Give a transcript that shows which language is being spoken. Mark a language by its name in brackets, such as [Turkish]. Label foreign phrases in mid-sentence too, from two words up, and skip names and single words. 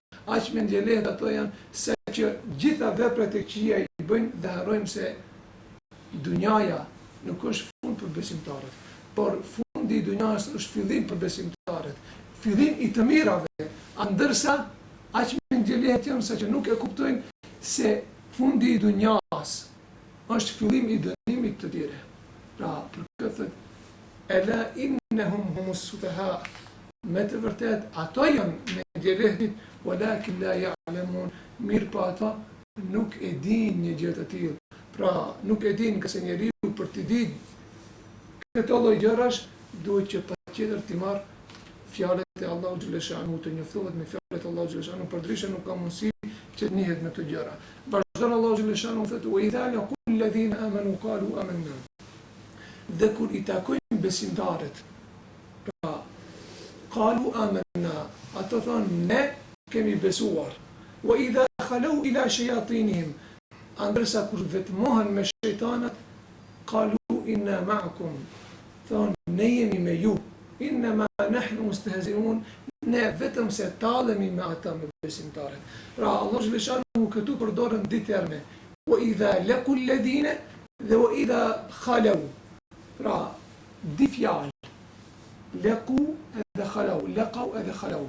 [Albanian] aq mendjelehtë ato janë, se që gjitha veprat e këqija i bëjnë dhe harrojmë se dunjaja nuk është fund për besimtarët, por fundi i dunjas është fillim për besimtarët, fillim i të mirave, ndërsa aq mendjelehtë janë sa që nuk e kuptojnë se fundi i dunjas është fillim i dënimit të tyre. Pra, për këtë [Arabic] ألا إنهم هم السفهاء, [Albanian] me të vërtet ato janë mendjelehtë, [Arabic] ولكن لا يعلمون, [Albanian] mirë pa ata nuk e din një gjë të tillë. Pra, nuk e din këse njeriu për të ditë këto lloj gjërash duhet që patjetër të marr fjalët e Allahu [Arabic] جل شأنه, [Albanian] të njoftohet me fjalët e Allahu [Arabic] جل شأنه, [Albanian] përdryshe nuk ka mundësi që të njihet me të gjëra. Vazhdon Allahu [Arabic] جل شأنه [Albanian] thotë: [Arabic] "وإذا لقوا الذين آمنوا قالوا آمنا." [Albanian] Dhe kur i takojnë besimtarët, pra [Arabic] قالوا آمنا, [Albanian] ato thonë ne kemi besuar. [Arabic] وإذا خلوا إلى شياطينهم, [Albanian] ndërsa kur vetmohen me shejtanat, [Arabic] قالوا إنا معكم, [Albanian] thonë ne jemi me ju, [Arabic] إنما نحن مستهزئون, [Albanian] ne vetëm se tallemi me ata me besimtarët. Pra Allah [Arabic] جل شأنه [Albanian] këtu përdorën dy terme, [Arabic] وإذا لقوا الذين [Albanian] dhe [Arabic] وإذا خلوا. [Albanian] Pra di fjalë, laqu edhe khalu, laqau edhe khalu.